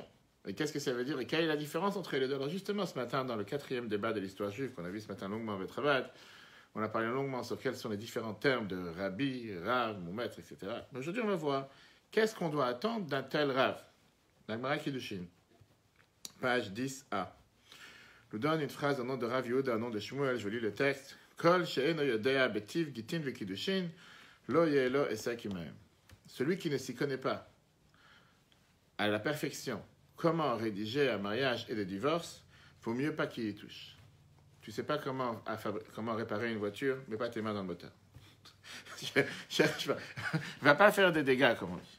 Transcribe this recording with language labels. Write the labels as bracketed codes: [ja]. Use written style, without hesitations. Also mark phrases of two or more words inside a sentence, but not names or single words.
[fr] Et qu'est-ce que ça veut dire? Et quelle est la différence entre les deux? Alors justement, ce matin, dans le 4e débat de l'histoire juive, qu'on a vu ce matin longuement avec Ravad, on a parlé longuement sur quels sont les différents termes de rabbi, rav, mon maître, etc. Mais aujourd'hui, on va voir qu'est-ce qu'on doit attendre d'un tel rave. La Gemara Kiddushin, page 10a, nous donne une phrase au nom de Rav Yehuda, au nom de Shmuel. Je lis le texte: [he] כל שאינו יודע בטיב גיטין וקידושין, לא יהא לו עסק עמהם. [fr] Celui qui ne s'y connaît pas à la perfection comment rédiger un mariage et des divorces, il vaut mieux pas qu'il y touche. Tu ne sais pas comment réparer une voiture, mets pas tes mains dans le moteur. Va pas faire des dégâts, comme on dit.